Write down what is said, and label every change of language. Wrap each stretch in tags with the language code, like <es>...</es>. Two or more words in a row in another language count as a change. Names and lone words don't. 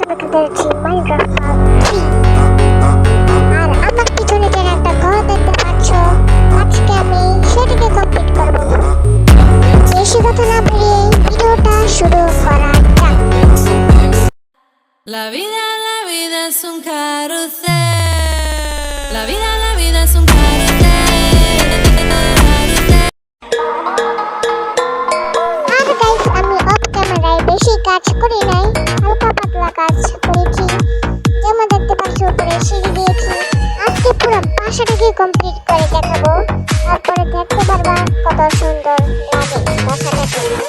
<bn>আমাদের যে মাইনক্রাফট পার্ট 3 আর আমার পিছনে যেন একটা ঘর দেখতে পাচ্ছ, আজকে আমি সেটাকে কমপ্লিট করব। বেশি কথা না বলে ভিডিওটা শুরু করা যাক।</bn> <es>La vida es un carrusel. La vida es un carrusel.</es> <bn>আর গাইস, আমি</bn> <en>off camera</en> <bn>বেশি কাজ করি নাই, হালকা পাতলা কাজ করেছি। যেমন দেখতে পাচ্ছ উপরে সিঁড়ি দিয়েছি। আজকে পুরো বাসাটাকে কমপ্লিট করে দেখাবো, তারপরে দেখতে পারবা কত সুন্দর লাগে বাসাটাকে।</bn>